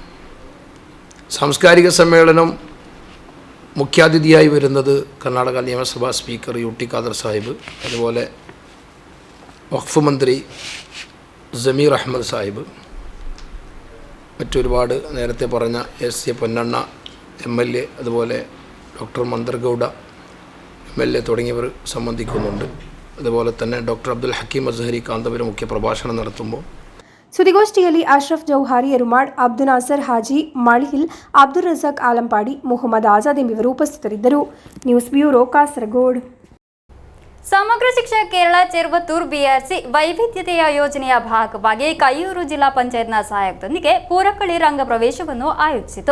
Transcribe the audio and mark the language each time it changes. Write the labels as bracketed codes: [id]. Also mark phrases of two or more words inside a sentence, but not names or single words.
[ml] സാംസ്കാരിക സമ്മേളനം മുഖ്യാതിഥിയായി വരുന്നത് കർണാടക നിയമസഭാ സ്പീക്കർ യു ടി ഖാദർ സാഹിബ്, അതുപോലെ വഖഫ് മന്ത്രി ജമീർ അഹമ്മദ് സാഹിബ്, മറ്റൊരുപാട് നേരത്തെ പറഞ്ഞ എസ് എ പൊന്നണ്ണ MLA, അതുപോലെ ഡോക്ടർ മന്ദർഗൗഡ MLA തുടങ്ങിയവർ സംബന്ധിക്കുന്നുണ്ട്. അതുപോലെ തന്നെ ഡോക്ടർ അബ്ദുൽ ഹക്കീം അസ്ഹരി കാന്തപുരം മുഖ്യ പ്രഭാഷണം നടത്തുമ്പോൾ [kn] ಸುದ್ದಿಗೋಷ್ಠಿಯಲ್ಲಿ ಅಶ್ರಫ್ ಜೌಹಾರಿ ಎರುಮಾಡ್, ಅಬ್ದು ನಾಸರ್ ಹಾಜಿ ಮಳಿಹಿಲ್, ಅಬ್ದುಲ್ ರಜಾಕ್ ಆಲಂಪಾಡಿ, ಮೊಹಮ್ಮದ್ ಆಜಾದ್ ಎಂಬುವರು ಉಪಸ್ಥಿತರಿದ್ದರು. [en] News Bureau, ಕಾಸರಗೋಡು. [kn] ಸಮಗ್ರ ಶಿಕ್ಷಾ ಕೇರಳ ಚೆರುವತ್ತೂರು BRC ವೈವಿಧ್ಯತೆಯ ಯೋಜನೆಯ ಭಾಗವಾಗಿ ಕೈಯೂರು ಜಿಲ್ಲಾ ಪಂಚಾಯತ್ನ ಸಹಯೋಗದೊಂದಿಗೆ ಪೂರಕಳಿ ರಂಗ ಪ್ರವೇಶವನ್ನು ಆಯೋಜಿಸಿತು.